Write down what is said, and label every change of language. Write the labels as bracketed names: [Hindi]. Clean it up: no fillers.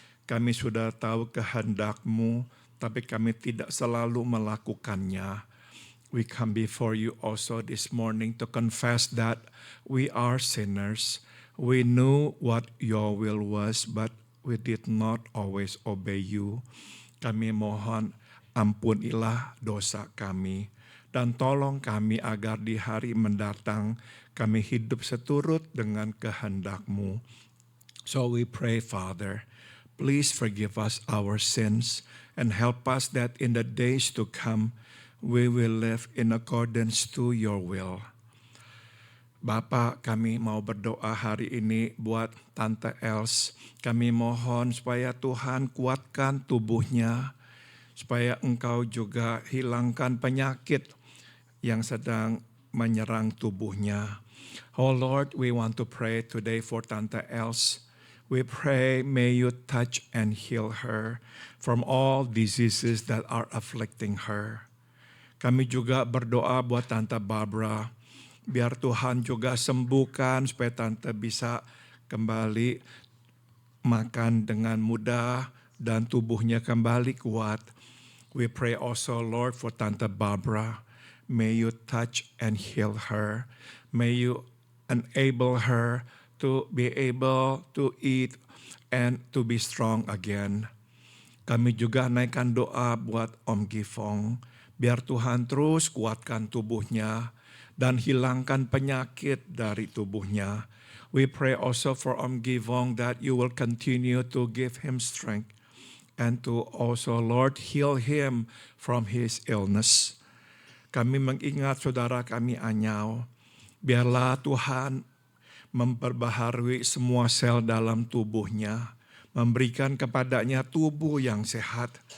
[Indonesian] Kami sudah tahu kehendak-Mu, tapi kami tidak selalu melakukannya. [English] We come before you also this morning to confess that we are sinners. We knew what your will was, but we did not always obey you. [Indonesian] Kami mohon ampunilah dosa kami. Dan tolong kami agar di hari mendatang kami hidup seturut dengan kehendak-Mu. [English] So we pray, Father, please forgive us our sins and help us that in the days to come, we will live in accordance to your will. [Indonesian] Bapa, kami mau berdoa hari ini buat Tante Els. Kami mohon supaya Tuhan kuatkan tubuhnya, supaya Engkau juga hilangkan penyakit yang sedang menyerang tubuhnya. [English] Oh Lord, we want to pray today for Tante Els. We pray, may you touch and heal her from all diseases that are afflicting her. [Indonesian] Kami juga berdoa buat Tante Barbara, biar Tuhan juga sembuhkan supaya Tante bisa kembali makan dengan mudah dan tubuhnya kembali kuat. [English] We pray also, Lord, for Tante Barbara. May you touch and heal her. May you enable her to be able to eat and to be strong again. [Indonesian] Kami juga naikkan doa buat Om Gifong. Biar Tuhan terus kuatkan tubuhnya dan hilangkan penyakit dari tubuhnya. [English] We pray also for Om Givong that you will continue to give him strength and to also, Lord, heal him from his illness. [Indonesian] Kami mengingat saudara kami Anyao. Biarlah Tuhan memperbaharui semua sel dalam tubuhnya, memberikan kepadanya tubuh yang sehat.